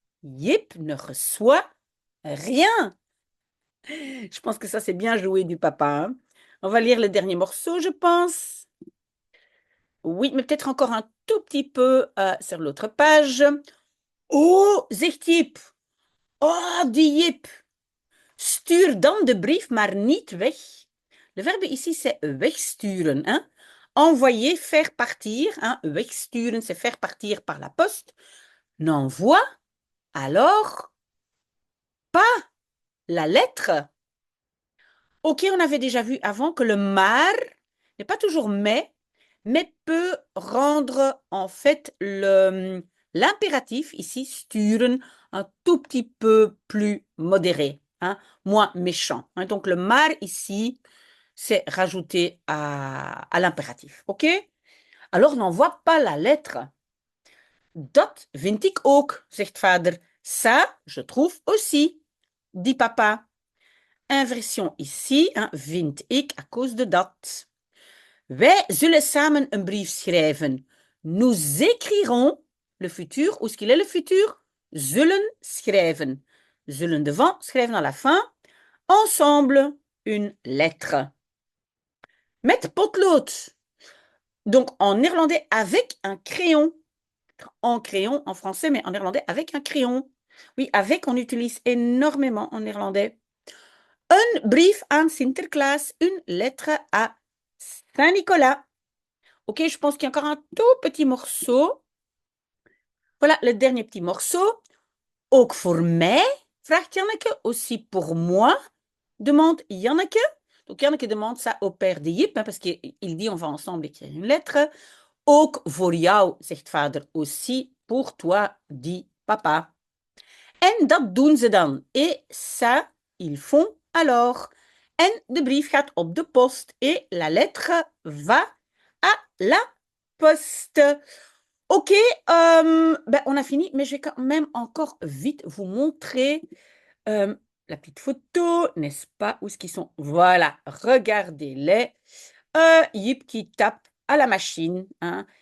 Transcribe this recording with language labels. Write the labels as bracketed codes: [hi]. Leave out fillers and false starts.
[fr] Jip ne reçoit rien. Je pense que ça, c'est bien joué du papa. Hein? On va lire le dernier morceau, je pense. Oui, mais peut-être encore un tout petit peu sur l'autre page. [nl] Oh, zegt Jip. Oh, die Jip. Stuur dan de brief maar niet weg. [fr] Le verbe ici, c'est wegsturen. Hein? Envoyer, faire partir. Hein? Wegsturen, c'est faire partir par la poste. N'envoie alors pas la lettre. Ok, on avait déjà vu avant que le maar n'est pas toujours mais peut rendre en fait l'impératif, ici, sturen, un tout petit peu plus modéré, hein, moins méchant. Hein. Donc le maar ici, c'est rajouté à l'impératif. Ok? Alors n'envoie pas la lettre. [nl] Dat vind ik ook, zegt vader. [fr] Ça, je trouve aussi, dit papa. Inversion ici, hein, vind ik à cause de dat. [nl] Wij zullen samen een brief schrijven. [fr] Nous écrirons, le futur, où est-ce qu'il est le futur? [nl] Zullen schrijven. [fr] Zullen devant, schrijven à la fin. Ensemble, une lettre. [nl] Met potlood. [fr] Donc en néerlandais, avec un crayon. En crayon, en français, mais en néerlandais, avec un crayon. Oui, avec, on utilise énormément en néerlandais. [nl] Een brief aan Sinterklaas, [fr] une lettre à Saint-Nicolas. Ok, je pense qu'il y a encore un tout petit morceau. Voilà, le dernier petit morceau. [nl] Ook voor mij, vraagt Janneke. [fr] Aussi pour moi, demande Janneke. Donc Janneke demande ça au père de Jip, parce qu'il dit on va ensemble écrire une lettre. [nl] Ook voor jou, zegt vader. [fr] Aussi pour toi, dit papa. [nl] En dat doen ze dan. [fr] Et ça, ils font alors. [nl] En de brief gaat op de post. [fr] Et la lettre va à la poste. Ok, ben on a fini, mais je vais quand même encore vite vous montrer la petite photo, n'est-ce pas? Où est-ce qu'ils sont? Voilà, regardez-les. Yip qui tape à la machine, hein.